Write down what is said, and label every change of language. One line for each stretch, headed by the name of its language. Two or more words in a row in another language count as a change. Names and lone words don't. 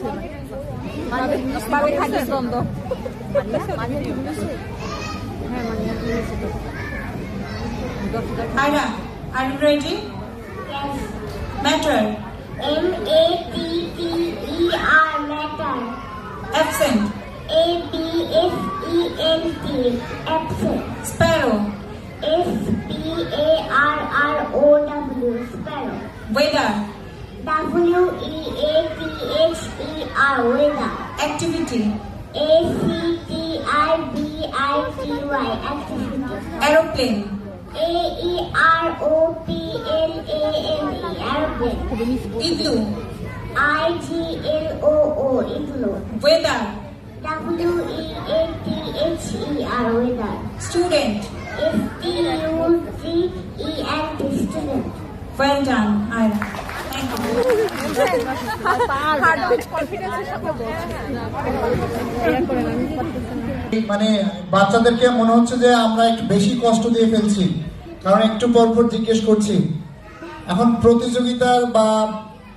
English: পাবে খাদ্য দ্বন্দ্ব Aira, are you ready? Yes. Matter. M-A-T-T-E-R, matter. Absent. A-B-S-E-N-T, absent. Sparrow. S-P-A-R-R-O-W, sparrow. Weather. W-E-A-T-H-E-R, weather. Activity. A-C-T-I-V-I-T-Y, activity. Aeroplane. A-E-R-O-P-L-A-N-E, aeroplane. Igloo. I-G-L-O-O, igloo. Weather. W-E-A-T-H-E-R, weather. Student. S-T-U-D-E-N-T, student. Well done, Aira. Thank you.
Bangla: মানে বাচ্চাদেরকে মনে হচ্ছে যে আমরা একটু বেশি কষ্ট দিয়ে ফেলছি, কারণ একটু পর পর জিজ্ঞেস করছি। এখন প্রতিযোগিতার বা